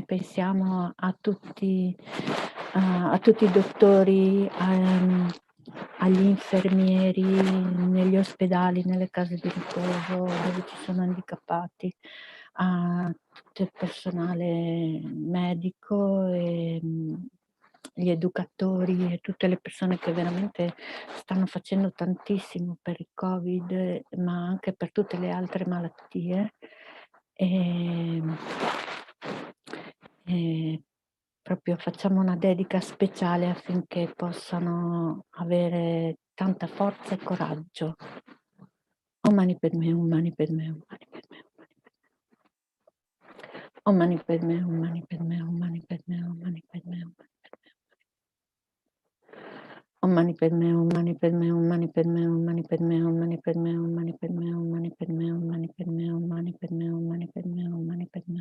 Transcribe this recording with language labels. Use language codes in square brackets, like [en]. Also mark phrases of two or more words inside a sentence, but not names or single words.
[it] Pensiamo a tutti i dottori, agli infermieri, negli ospedali, nelle case di riposo dove ci sono handicappati, a tutto il personale medico e gli educatori e tutte le persone che veramente stanno facendo tantissimo per il Covid, ma anche per tutte le altre malattie. E proprio facciamo una dedica speciale affinché possano avere tanta forza e coraggio. [sa] Om Mani Padme, Om Mani Padme, Om Mani Padme, Om Mani Padme, Om Mani Padme, Om Mani Padme, Om Mani Padme, Om Mani Padme, Om Mani Padme, Om Mani Padme, Om Mani Padme, Om Mani Padme, Om Mani Padme, Om Mani Padme, Om Mani Padme, Om Mani Padme, Om Mani Padme, Om Mani Padme.